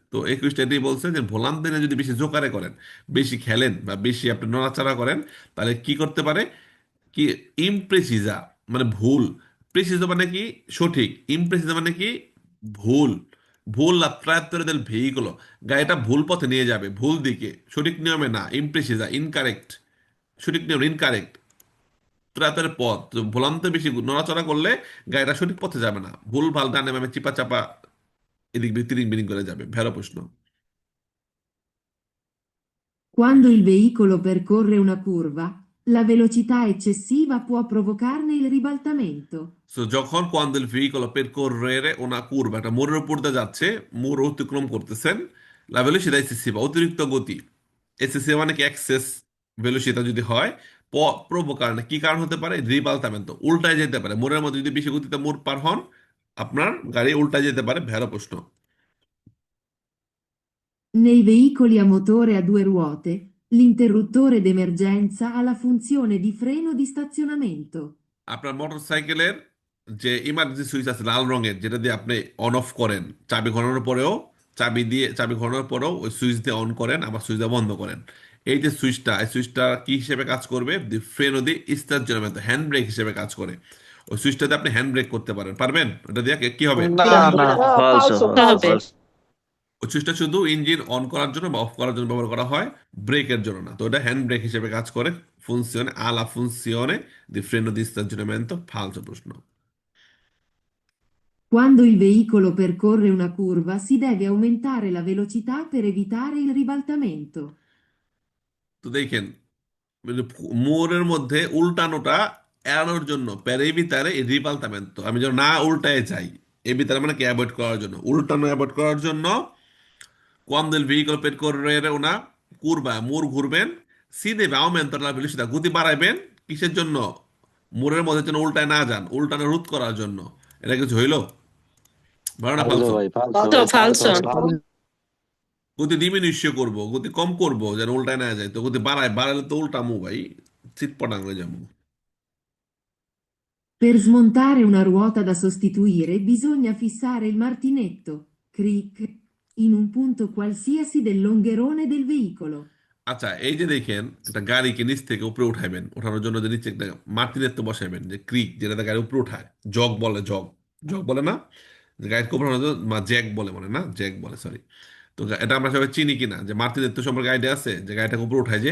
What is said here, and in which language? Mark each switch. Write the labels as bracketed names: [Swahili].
[Bangla] তো এই এটাই বলছে যে ভোলান্তে যদি বেশি জোকারে করেন, বেশি খেলেন, বা বেশি আপনি নড়াচড়া করেন, তাহলে কি করতে পারে, কি ইমপ্রেসিজা মানে ভুল, প্রেসিজা মানে কি সঠিক, ইমপ্রেসিজা মানে কি ভুল, ভুল [Italian] la traiettoria del veicolo, [Bangla] গাড়িটা ভুল পথে নিয়ে যাবে, ভুল দিকে, সঠিক নিয়মে না। ইমপ্রেসিজা ইনকারেক্ট, সঠিক নিয়ম ইনকারেক্ট, ত্রাতের পথ। তো ভোলান্তে বেশি নড়াচড়া করলে গাড়িটা সঠিক পথে যাবে না, ভুল ভাল ডানে বামে চিপা চাপা এদিক তিরিং বিরিং করে যাবে। ভেড়া প্রশ্ন। [Italian] Quando il veicolo percorre una curva, la velocità eccessiva può provocarne il ribaltamento. [Bangla] So যখন কোয়ান্দেল ভেহিকল পেরকোরেরে ওনা কুরবা, একটা মোড়ের উপর দিয়ে যাচ্ছে, মোড় অতিক্রম করতেছেন, লা ভেলোসিটা এসএসসি বা অতিরিক্ত গতি, এসএসসি মানে কি এক্সেস ভেলোসিটা যদি হয়, প্রভোকার কি কারণ হতে পারে? রিবালতামেন্তো, উল্টায় যেতে পারে। মোড়ের মধ্যে যদি বেশি গতিতে মোড় পার হন, আপনার গাড়ি উল্টায় যেতে পারে। ভেড়া প্রশ্ন। [Italian] Nei veicoli a motore a due ruote, l'interruttore d'emergenza ha la funzione di freno di stazionamento. [Bangla] আপনার মোটর সাইকেলের যে ইমার্জেন্সি সুইচ আছে লাল রঙের, যেটা দিয়ে আপনি অন অফ করেন, চাবি ঘোরানোর পরেও, চাবি ঘোরানোর পরেও ওই সুইচ দিয়ে অন করেন, আবার সুইচ দিয়ে বন্ধ করেন। এই যে সুইচটা, এই সুইচটা কি হিসেবে কাজ করবে? দি ফ্রেনো দি স্টার হ্যান্ড ব্রেক হিসেবে কাজ করে। ওই সুইচটাতে আপনি হ্যান্ড ব্রেক করতে পারেন, পারবেন? ওটা দিয়ে কি হবে? না না [Italian] Falso, [Bangla] হবে। [Italian] falso. [Bangla] ওই সুইচটা শুধু ইঞ্জিন অন করার জন্য বা অফ করার জন্য ব্যবহার করা হয়, ব্রেকের জন্য না। তো এটা হ্যান্ড ব্রেক হিসেবে কাজ করে। [Italian] ফুনসিওনে আলা ফুনসিওনে দি ফ্রেনো দি স্টাজিওনামেন্তো ফালসো প্রশ্ন। Quando il veicolo percorre una curva, si deve aumentare la velocità per evitare il ribaltamento. [Bangla] তো দেখেন, মানে মোড়ের মধ্যে উল্টানোটা এড়ানোর জন্য পেরে ভিতরে রিপালতামেন্তো, আমি যেন না উল্টায় যাই, এ ভিতরে মানে কি অ্যাভয়েড করার জন্য, উল্টানো অ্যাভয়েড করার জন্য [Italian] cuando el vehículo percorre una curva, [Bangla] মোড় ঘুরবেন, সি দেবে আউমেন্টো লা ভেলোসিটি, গতি বাড়াইবেন। কিসের জন্য? মোড়ের মধ্যে যেন উল্টায় না যান, উল্টানো রোধ করার জন্য। এটা কিছু হইলো? ভালো না [Italian] Falso, ফালসো? vai, falso, [Bangla] তো [Italian] vai, falso. falso, falso. [Bangla] গতি ডিমিনিশ করবো, গতি কম করবো যেন উল্টায় না যায়। তো গতি বাড়াইলে তো উল্টামু ভাই, চিৎপটাং হয়ে যাবো। [Italian] Per smontare una ruota da sostituire bisogna fissare il martinetto, cric, in un punto qualsiasi del longherone del veicolo. [Bangla] আচ্ছা, এই যে দেখেন একটা গাড়িকে নিচ থেকে উপরে উঠাইবেন, ওঠানোর জন্য যে নিচে একটা মার্টিনের তো বসাইবেন, যে ক্রিক যেটাতে গাড়ি উপরে উঠায়, জগ বলে, জগ, জগ বলে না, যে গাড়িকে উপরে উঠানোর জন্য, জ্যাক বলে মনে হয় না, জ্যাক বলে, সরি। তো এটা আমরা সবাই চিনি কিনা, যে মার্টিনের তো সম্পর্কে আইডিয়া আছে, যে গাড়িটাকে উপরে উঠায় যে